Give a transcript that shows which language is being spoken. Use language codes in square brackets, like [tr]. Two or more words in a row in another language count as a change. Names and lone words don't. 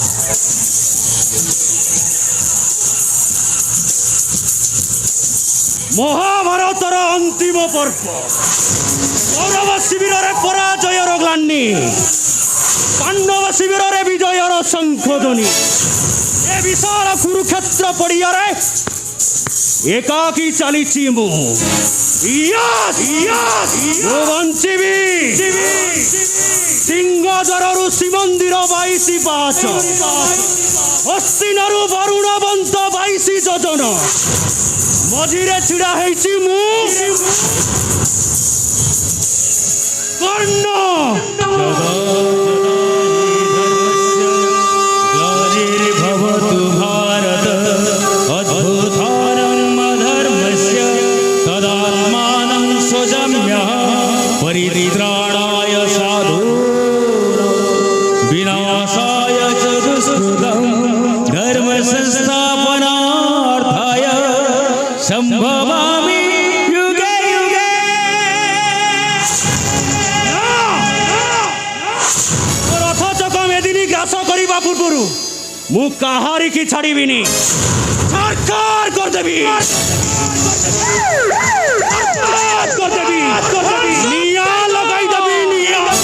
[or] ମହାଭାରତର ଅନ୍ତିମ ପର୍ବ କୌରବ ଶିବିରେ ପରାଜୟର ଗ୍ଲାନି, ପାଣ୍ଡବ ଶିବିରେ ବିଜୟର ଶଙ୍ଖଧ୍ୱନି। ଏ ବିଶାଳ କୁରୁକ୍ଷେତ୍ର ପଡ଼ିଆରେ ଏକାକୀ ଚାଲିଛି ମୁ ବଞ୍ଚିବି ସିଂହଦ୍ୱାରୁ ଶ୍ରୀମନ୍ଦିର 22 ପାହାଚ, ହସ୍ତିନାରୁ ବରୁଣବନ୍ତ 22 ଯୋଜନ, ମଝିରେ ଛିଡ଼ା ହେଇଛି ମୁଁ କର୍ଣ୍ଣ। [sa] परित्राणाय साधु विनाशाय च दुष्कृतं धर्म संस्थापनार्थाय संभवामि युगे युगे। [or] ରଥ ଚକ ମେଦିନୀ ଗ୍ରାସ କରିବା ପୂର୍ବରୁ ମୁଁ କାହାରିକି ଛାଡ଼ିବିନି, ସରକାର କରିଦେବି ନିଆଁ ଲଗାଇଦେବି ନିଆଁ।